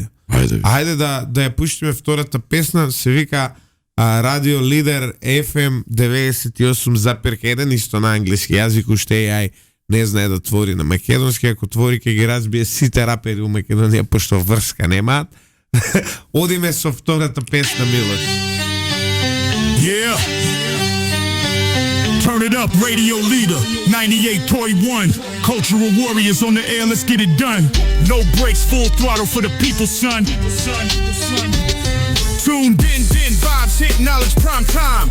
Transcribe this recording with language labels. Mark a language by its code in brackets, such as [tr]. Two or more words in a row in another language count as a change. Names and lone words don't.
[mk] Ајде да ја пуштиме втората песна, се вика Радио Лидер FM 98,1, исто на англиски јазик, уште AI не знае да твори на македонски, ако твори ќе ги разбие сите рапери у Македонија, пошто врска немаат. Одиме со втората песна, Милош. [en] Yeah. Turn it up, Radio Leader, 98.1. Cultural warriors on the air, let's get it done. No breaks, full throttle for the people, son. Tuned in, vibes hit knowledge prime time.